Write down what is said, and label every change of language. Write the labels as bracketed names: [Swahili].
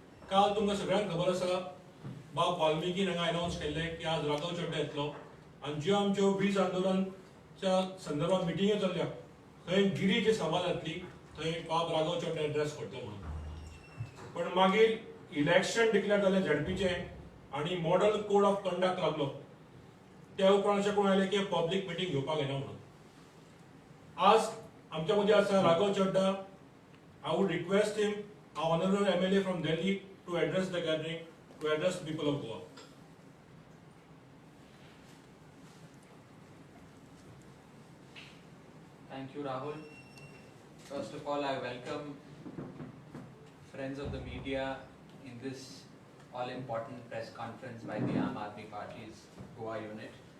[Goan Konkani] काल तुमकां सगळ्यांक खबर आसा बाब वाल्मिकीन हांगा अनाउन्स केल्ले की आज राघव चड्डा येतलो आनी ज्यो आमच्यो वीज आंदोलनाच्या संदर्भात मिटिंग्यो चल्ल्या थंय गिरीची सभा जातली, थंय बाब राघव चड्डा एड्रेस करतलो म्हणून. पण मागीर इलेक्शन डिक्लेअर जालें झडपीचे आणि मॉडल कोड ऑफ कंडक्ट लागलो. त्या उपरांत अशें कोण आयलें की पब्लीक मिटींग घेवपाक येना म्हणून. आज आमच्या मदीं आसा राघव चड्डा. [English] I would request him, our honorable MLA from Delhi, to address the gathering, to address the people of Goa. Thank you, Rahul. First of all, I welcome friends of the media in this all-important press conference by the Aam Aadmi Party's Goa unit.